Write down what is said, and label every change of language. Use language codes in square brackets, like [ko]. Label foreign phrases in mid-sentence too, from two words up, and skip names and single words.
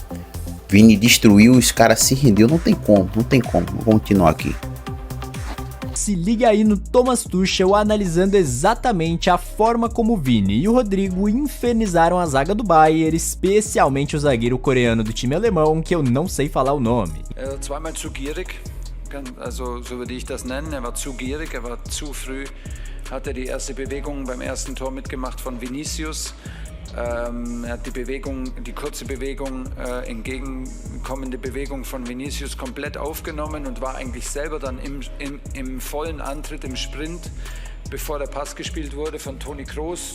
[pt] Vini destruiu, os caras se rendeu, não tem como, vou continuar aqui. se liga aí no Thomas Tuchel analisando exatamente a forma como o Vini e o Rodrigo infernizaram a zaga do Bayern, especialmente o zagueiro coreano do time alemão, que eu não sei falar o nome. [de] Zweimal zu gierig, also so würde ich das nennen. Er war zu gierig, er war zu früh, hatte die erste Bewegung beim ersten Tor mitgemacht von Vinicius. Er hat die kurze Bewegung, entgegenkommende Bewegung von Vinicius komplett aufgenommen und war eigentlich selber dann im vollen Antritt, im Sprint, bevor der Pass gespielt wurde von Toni Kroos.